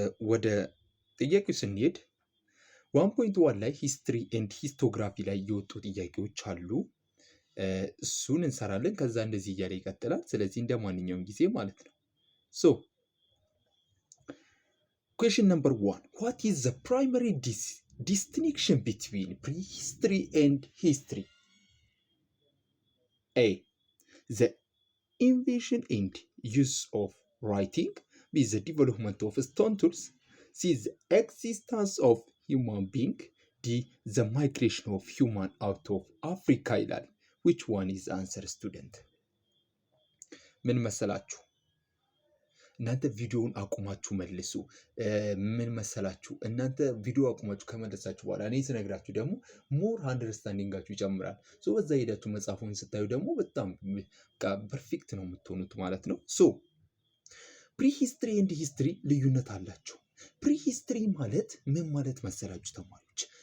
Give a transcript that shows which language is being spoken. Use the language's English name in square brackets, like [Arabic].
[Amharic] ወደ ጥያቄው ስንሄድ 1.1 ላይ ሂስትሪ ኤንድ ሂስቶግራፊ ላይ የወጡ ጥያቄዎች አሉ። እሱን እንሰራለን። ከዛ እንደዚህ እያለ ይቀጥላል። ስለዚህ እንደ ማንኛውም ጊዜ ማለት ነው። [English] question number 1 what is the primary distinction between prehistory and history? A. The invention and use of writing. B. The development of stone tools. C. The existence of human being. D. The migration of human out of Africa [Amharic] ይላል። [English] which one is the answer student? [Amharic] ምን መሰላችሁ? እናንተ ቪዲዮውን አቁማችሁ መልሱ። ምን መሰላችሁ? እናንተ ቪዲዮ አቁማችሁ ከመለሳችሁ በኋላ እኔ ስነግራችሁ ደግሞ ሞር አንደርስታንዲንጋችሁ ይጨምራል። በዛ ሄዳችሁ መጽሐፉን ስታዩ ደግሞ በጣም ፐርፌክት ነው የምትሆኑት ማለት ነው። ፕሪሂስትሪ ኤንድ ሂስትሪ ልዩነት አላቸው። ፕሪሂስትሪ ማለት ምን ማለት መሰላችሁ ተማሪዎች?